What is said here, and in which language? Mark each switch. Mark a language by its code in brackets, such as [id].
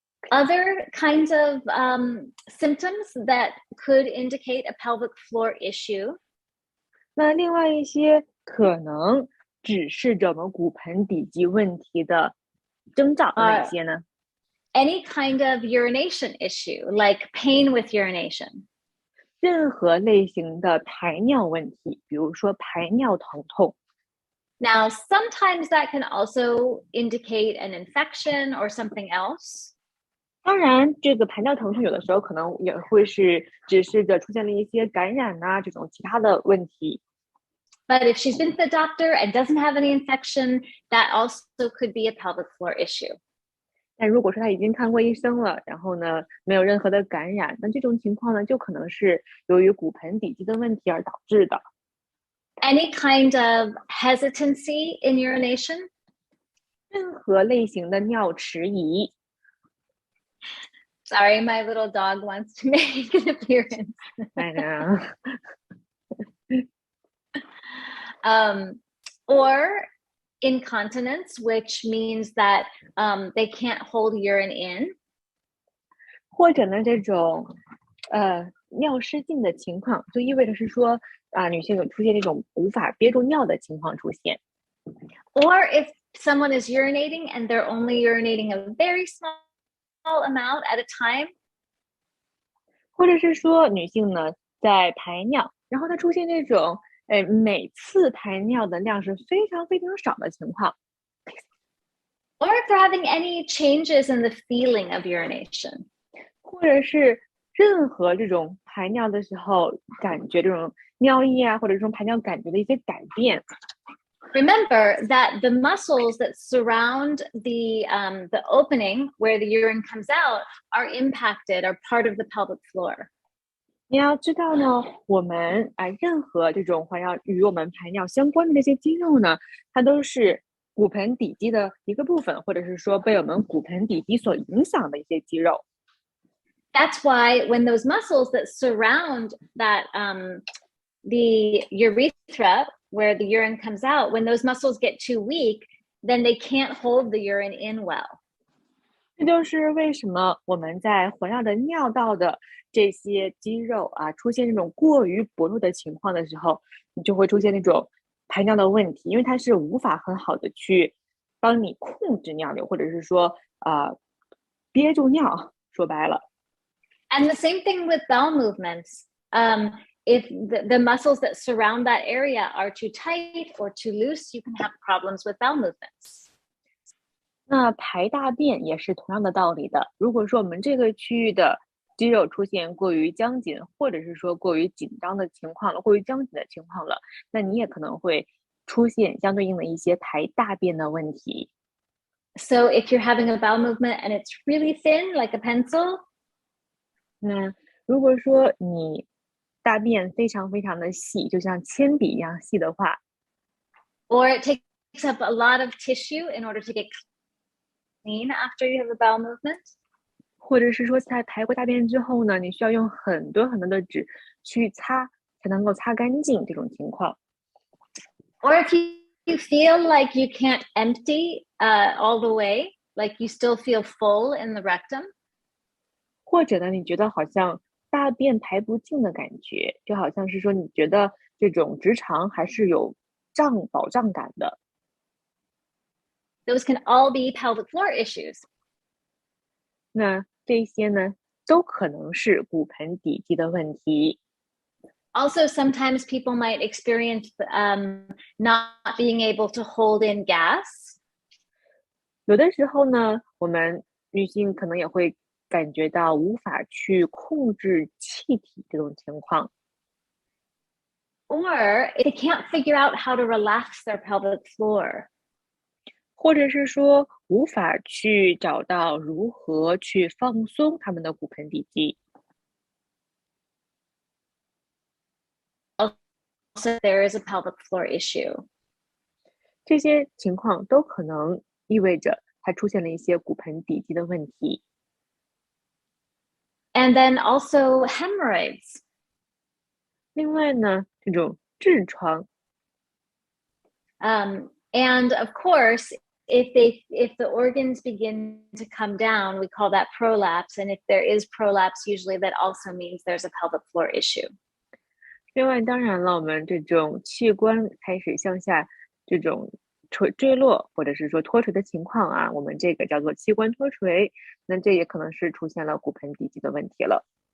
[en] Other kinds of symptoms that could indicate a pelvic floor issue. [zh] 那另外一些可能指示着我们骨盆底肌问题的征兆有哪些呢？ [en] Any kind of urination issue, like pain with urination. [zh] 任何类型的排尿问题，比如说排尿疼痛。 [en] Now, sometimes that can also indicate an infection or something else. [zh] 当然，这个排尿疼痛有的时候可能也会是指示着出现了一些感染啊这种其他的问题。 [en] But if she's been to the doctor and doesn't have any infection, that also could be a pelvic floor issue. [zh] 但如果说他已经看过医生了，然后呢没有任何的感染，那这种情况呢就可能是由于骨盆底肌的问题而导致的。 [en] Any kind of hesitancy in urination? [zh] 任何类型的尿迟疑。 [en] Sorry, my little dog wants to make an appearance. I know. Or incontinence, which means that they can't hold urine in. [zh] 或者呢，这种尿失禁的情况，就意味着是说女性有出现这种无法憋住尿的情况出现。 [en] Or if someone is urinating and they're only urinating a very small amount at a time. [zh] 或者是说女性呢在排尿，然后她出现这种每次排尿的量是非常非常少的情况， [en] or if they're having any changes in the feeling of urination. [zh] 或者是任何这种排尿的时候感觉这种尿液啊，或者这种排尿感觉的一些改变。 [en] Remember that the muscles that surround the opening where the urine comes out are impacted, are part of the pelvic floor. [zh] 你要知道呢，我们任何这种环绕与我们排尿相关的这些肌肉呢，它都是骨盆底肌的一个部分，或者是说被我们骨盆底肌所影响的一些肌肉。 [en] That's why when those muscles that surround that the urethra where the urine comes out, when those muscles get too weak, then they can't hold the urine in well. [zh] 这就是为什么我们在环绕着尿道的这些肌肉啊，出现这种过于薄弱的情况的时候，你就会出现那种排尿的问题，因为它是无法很好的去帮你控制尿流，或者是说憋住尿，说白了。 [en] And the same thing with bowel movements. If the muscles that surround that area are too tight or too loose, you can have problems with bowel movements. [zh] 那排大便也是同样的道理的。如果说我们这个区域的肌肉出现过于僵紧，或者是说过于紧张的情况了，过于僵紧的情况了，那你也可能会出现相对应的一些排大便的问题。 [en] So if you're having a bowel movement and it's really thin, like a pencil, [zh] 那如果说你大便非常非常的细，就像铅笔一样细的话， [en] or it takes up a lot of tissue in order to get clean after you have a bowel movement, [zh] 或者是说在排过大便之后呢，你需要用很多很多的纸去擦，才能够擦干净这种情况。 [en] or if you feel like you can't empty all the way, like you still feel full in the rectum, [zh] 或者呢，你觉得好像大便排不尽的感觉，就好像是说你觉得这种直肠还是有饱胀感的。 [en] those can all be pelvic floor issues. [zh] 那这些呢，都可能是骨盆底肌的问题。 [en] Also, sometimes people might experience not being able to hold in gas. [zh] 有的时候呢，我们女性可能也会感觉到无法去控制气体这种情况。 [en] Or if they can't figure out how to relax their pelvic floor. [zh] 或者是说无法去找到如何去放松他们的骨盆底肌。 [en] Also, there is a pelvic floor issue. [zh] 这些情况都可能意味着它出现了一些骨盆底肌的问题。 [en] And then also hemorrhoids. [zh] 另外呢，这种痔疮。 [en] And of course, if the organs begin to come down, we call that prolapse. And if there is prolapse, usually that also means there's a pelvic floor issue. [zh] 另外，当然了，我们这种器官开始向下这种坠落，或者是说脱垂的情况啊，我们这个叫做器官脱垂，那这也可能是出现了骨盆底肌的问题了。